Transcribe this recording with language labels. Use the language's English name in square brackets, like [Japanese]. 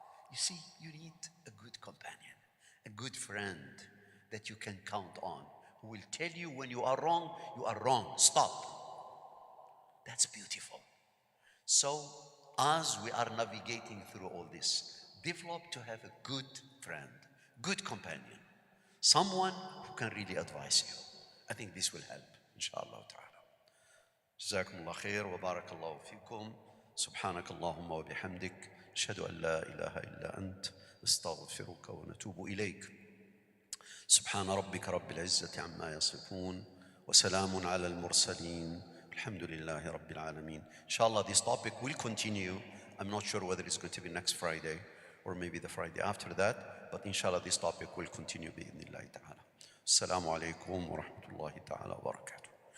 [English] You see, you need a good companion, a good friend that you can count on, who will tell you when you are wrong, stop. That's beautiful. So, as we are navigating through all this, develop to have a good friend, good companion, someone who can really advise you. I think this will help, inshallah ta'ala. [Arabic] جزاكم الله خير وبارك الله فيكم. سبحانك اللهم وبحمدك أشهد أن لا إله إلا أنت نستغفرك ونتوب إليك. سبحان ربك رب العزة عما يصفون وسلام على المرسلين الحمد لله رب العالمين. [English] Inshallah, this topic will continue. I'm not sure whether it's going to be next Friday or maybe the Friday after that, but inshallah this topic will continue [Arabic] بإذن الله تعالى. السلام عليكم ورحمة الله تعالى وبركاته.